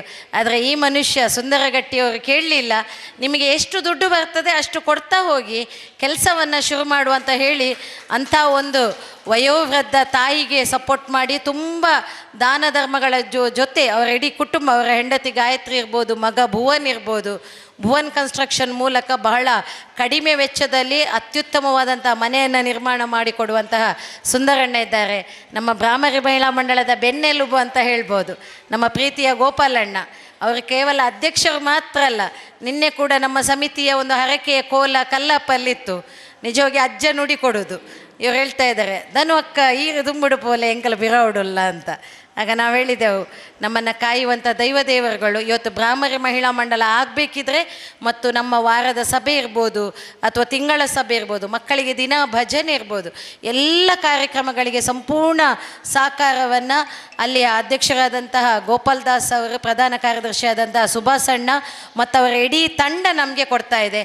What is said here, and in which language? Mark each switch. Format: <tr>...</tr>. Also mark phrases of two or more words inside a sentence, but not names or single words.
<kn>ಆದರೆ ಈ ಮನುಷ್ಯ ಸುಂದರಗಟ್ಟಿಯವರು ಕೇಳಲಿಲ್ಲ, ನಿಮಗೆ ಎಷ್ಟು ದುಡ್ಡು ಬರ್ತದೆ ಅಷ್ಟು ಕೊಡ್ತಾ ಹೋಗಿ ಕೆಲಸವನ್ನು ಶುರು ಮಾಡುವಂತ ಹೇಳಿ ಅಂಥ ಒಂದು ವಯೋವೃದ್ಧ ತಾಯಿಗೆ ಸಪೋರ್ಟ್ ಮಾಡಿ ತುಂಬ ದಾನ ಧರ್ಮಗಳ ಜೊತೆ ಅವರ ಇಡೀ ಕುಟುಂಬ, ಅವರ ಹೆಂಡತಿ ಗಾಯತ್ರಿ ಇರ್ಬೋದು, ಮಗ ಭುವನ್ ಇರ್ಬೋದು, ಭುವನ್ ಕನ್ಸ್ಟ್ರಕ್ಷನ್ ಮೂಲಕ ಬಹಳ ಕಡಿಮೆ ವೆಚ್ಚದಲ್ಲಿ ಅತ್ಯುತ್ತಮವಾದಂಥ ಮನೆಯನ್ನು ನಿರ್ಮಾಣ ಮಾಡಿಕೊಡುವಂತಹ ಸುಂದರಣ್ಣ ಇದ್ದಾರೆ. ನಮ್ಮ ಬ್ರಾಹ್ಮರಿ ಮಹಿಳಾ ಮಂಡಳದ ಬೆನ್ನೆಲುಬು ಅಂತ ಹೇಳ್ಬೋದು ನಮ್ಮ ಪ್ರೀತಿಯ ಗೋಪಾಲಣ್ಣ. ಅವರು ಕೇವಲ ಅಧ್ಯಕ್ಷರು ಮಾತ್ರ ಅಲ್ಲ, ನಿನ್ನೆ ಕೂಡ ನಮ್ಮ ಸಮಿತಿಯ ಒಂದು ಹರಕೆಯ ಕೋಲ ಕಲ್ಲಪ್ಪಲ್ಲಿತ್ತು. ನಿಜವಾಗಿ ಅಜ್ಜ ನುಡಿ ಕೊಡೋದು. ಇವ್ರು ಹೇಳ್ತಾ ಇದ್ದಾರೆ, ಧನು ಅಕ್ಕ</kn> <tcy>ಈರು ದುಂಬುಡು ಪೋಲೆ ಎಂಕಲ ಬಿರವುಡುಲ್ಲ</tcy> <kn>ಅಂತ. ಆಗ ನಾವು ಹೇಳಿದೆವು, ನಮ್ಮನ್ನು ಕಾಯುವಂಥ ದೈವದೇವರುಗಳು ಇವತ್ತು ಬ್ರಾಹ್ಮರಿ ಮಹಿಳಾ ಮಂಡಲ ಆಗಬೇಕಿದ್ರೆ ಮತ್ತು ನಮ್ಮ ವಾರದ ಸಭೆ ಇರ್ಬೋದು ಅಥವಾ ತಿಂಗಳ ಸಭೆ ಇರ್ಬೋದು, ಮಕ್ಕಳಿಗೆ ದಿನ ಭಜನೆ ಇರ್ಬೋದು, ಎಲ್ಲ ಕಾರ್ಯಕ್ರಮಗಳಿಗೆ ಸಂಪೂರ್ಣ ಸಹಕಾರವನ್ನು ಅಲ್ಲಿಯ ಅಧ್ಯಕ್ಷರಾದಂತಹ ಗೋಪಾಲ್ ದಾಸ್ ಅವರು, ಪ್ರಧಾನ ಕಾರ್ಯದರ್ಶಿಯಾದಂತಹ ಸುಭಾಸಣ್ಣ ಮತ್ತು ಅವರ ಇಡೀ ತಂಡ ನಮಗೆ ಕೊಡ್ತಾ ಇದೆ.</kn>